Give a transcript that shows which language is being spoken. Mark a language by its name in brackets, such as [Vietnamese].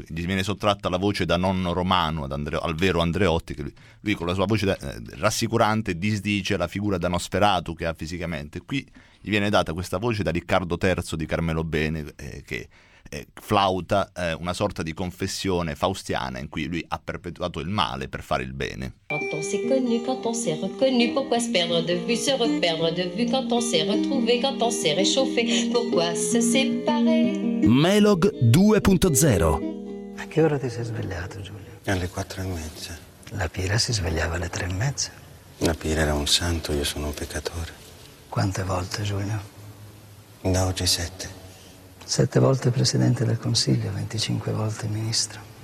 [Italian] Gli viene sottratta la voce da nonno romano al vero Andreotti, che lui con la sua voce rassicurante disdice la figura da Nosferatu che ha fisicamente. Qui gli viene data questa voce da Riccardo III di Carmelo Bene, che... flauta una sorta di confessione faustiana in cui lui ha perpetuato il male per fare il bene. [French] Quand on s'est connu, quand on s'est reconnu, pourquoi se perdre de vue, se reperdre de vue, quand on s'est retrouvé, quand on s'est réchauffé, pourquoi se séparer? [Italian] Melog 2.0. A che ora ti sei svegliato, Giulio? Alle 4:30. La Pira si svegliava alle 3:30. La Pira era un santo, io sono un peccatore. Quante volte, Giulio? Da oggi 7. 7 volte presidente del Consiglio, 25 volte ministro.